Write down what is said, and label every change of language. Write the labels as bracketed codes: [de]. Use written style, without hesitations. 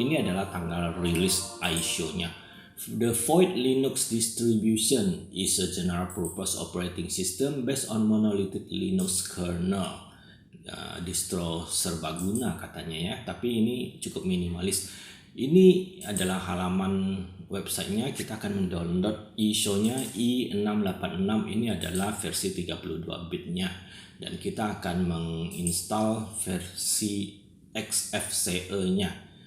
[id] Ini adalah tanggal rilis ISO-nya. [en] The Void Linux distribution is a general purpose operating system based on monolithic Linux kernel. [id] Distro serbaguna katanya ya, tapi ini cukup minimalis. Ini adalah halaman websitenya. Kita akan mendownload ISO-nya i686. Ini adalah versi 32 bitnya, dan kita akan menginstal versi XFCE-nya.